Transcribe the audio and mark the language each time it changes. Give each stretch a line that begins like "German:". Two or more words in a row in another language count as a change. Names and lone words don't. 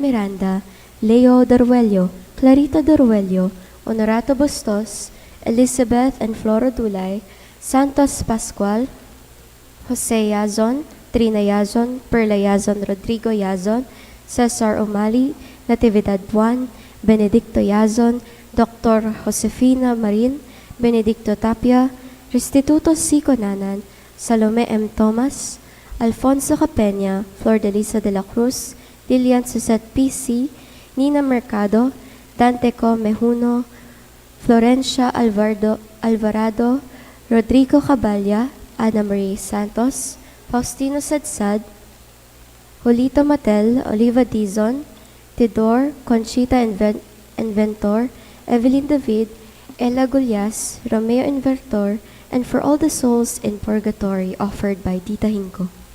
English: Miranda, Leo Doruello, Clarita Doruello, Honorato Bustos, Elizabeth and Flora Dulay, Santos Pascual, Jose Yazon, Trina Yazon, Perla Yazon, Rodrigo Yazon, Cesar Umali, Natividad Buan, Benedicto Yazon, Dr. Josefina Marin, Benedicto Tapia, Restituto C. Conanan, Salome M. Thomas, Alfonso Capenya, Flor de Lisa de la Cruz, Lilian Suzette P.C., Nina Mercado, Dante Co. Mejuno, Florencia Alvarado, Rodrigo Caballa, Ana Marie Santos, Faustino Sadsad, Julito Matel, Oliva Dizon, Tidor, Conchita Inventor, Evelyn David, Ella Gullas, Romeo Invertor, and for all the souls in purgatory offered by Tita Hinko.